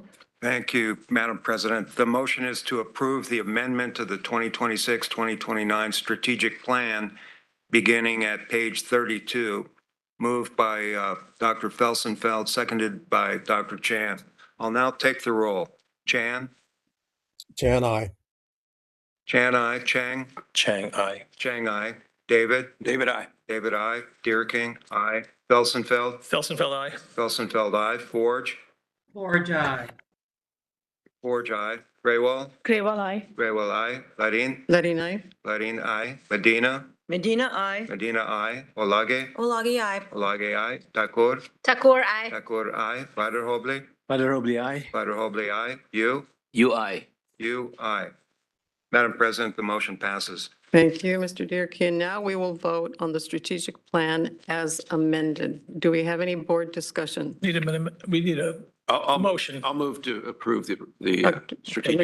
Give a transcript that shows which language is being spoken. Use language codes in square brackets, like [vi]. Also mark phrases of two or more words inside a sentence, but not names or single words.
[en] Thank you, Madam President. The motion is to approve the amendment to the 2026-2029 strategic plan beginning at page 32, moved by Dr. Felsenfeld, seconded by Dr. Chan. I'll now take the roll. Chan? Chan, aye. Chan, aye. Chang? Chang, aye. Chang, aye. David? David, aye. David, aye. Deerking, aye. Felsenfeld? Felsenfeld, aye. Felsenfeld, aye. Forge? Forge, aye. Forge, aye. Graywall? Grewal, aye. Graywall, aye. Ladin? Ladin, aye. Ladin, aye. Medina? Medina, aye. Medina, aye. Olage? Olagi, aye. Olage, aye. Takur? Takur, aye. Takur, aye. Vader Hobley? Vader Hobley, aye. Vader Hobley, aye. You? You, aye. You, aye. Madam President, the motion passes. Thank you, Mr. Deerkin. Now we will vote on the strategic plan as amended. Do we have any board discussion? We need a motion. I'll move to approve the strategic